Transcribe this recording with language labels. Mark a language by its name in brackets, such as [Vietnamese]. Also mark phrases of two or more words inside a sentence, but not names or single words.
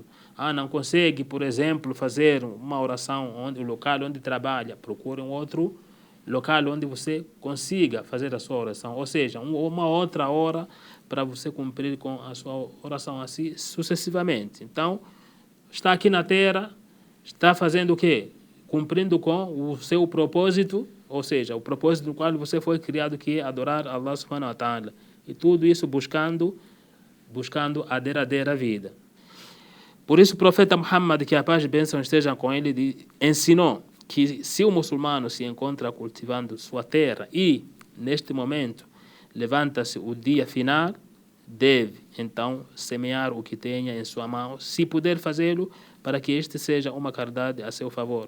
[Portuguese] Não consegue, por exemplo, fazer uma oração o local onde trabalha, procure um outro local onde você consiga fazer a sua oração, ou seja, uma outra hora para você cumprir com a sua oração, assim sucessivamente. Então, está aqui na terra, está fazendo o quê? Cumprindo com o seu propósito ou seja, o propósito no qual você foi criado, que é adorar Allah [Arabic] سبحانه وتعالى. [Portuguese] E tudo isso buscando a derradeira vida. Por isso o profeta Muhammad, que a paz e bênção estejam com ele, ensinou que se o muçulmano se encontra cultivando sua terra e, neste momento, levanta-se o dia final, deve, então, semear o que tenha em sua mão, se puder fazê-lo, para que este seja uma caridade a seu favor.